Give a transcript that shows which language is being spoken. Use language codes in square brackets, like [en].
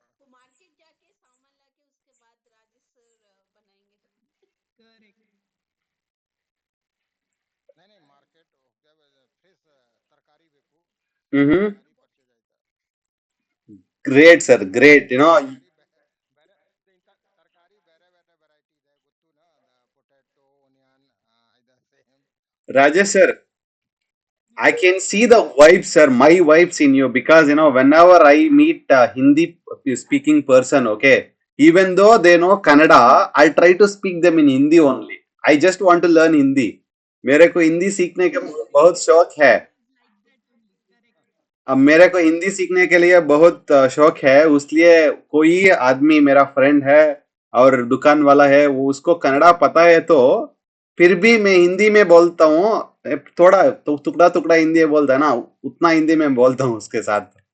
[hi] वो मार्केट जाके सामान लाके उसके बाद राजेश सर बनाएंगे। [en] Correct. [hi] नहीं नहीं मार्केट क्या फ्रेश तरकारी ಬೇಕು Mm-hmm. [kn] ತರಕಾರಿ ಪರ್ಚೇಸ್ ಆಯ್ತಾ [en] Great, sir. Great. [kn] ತರಕಾರಿ ಬೇರೆ ಇಂಥ ತರಕಾರಿ ಬೇರೆ ಬೇರೆ ವೆರೈಟಿ ಇದೆ ಗೊತ್ತು ನಾ ಪೊಟ್ಯಾಟೊ ಆನಿಯನ್ ಇದೆ same [en] Rajesh sir, I Hmm. can see the vibes, sir. My vibes in you because whenever I meet a Hindi speaking person, okay, even though they know Kannada, I try to speak them in Hindi only. I just want to learn Hindi. [hi] मेरे को हिंदी सीखने का बहुत शौक है. [en] He is like that only. Correct. [hi] अब मेरे को हिंदी सीखने के लिए बहुत शौक है उसलिए कोई आदमी मेरा फ्रेंड है और दुकान वाला है वो उसको कन्नड़ा पता है तो फिर भी मैं हिंदी में बोलता हूँ थोड़ा तो टुकड़ा टुकड़ा हिंदी बोलता है ना उतना हिंदी में बोलता हूँ उसके साथ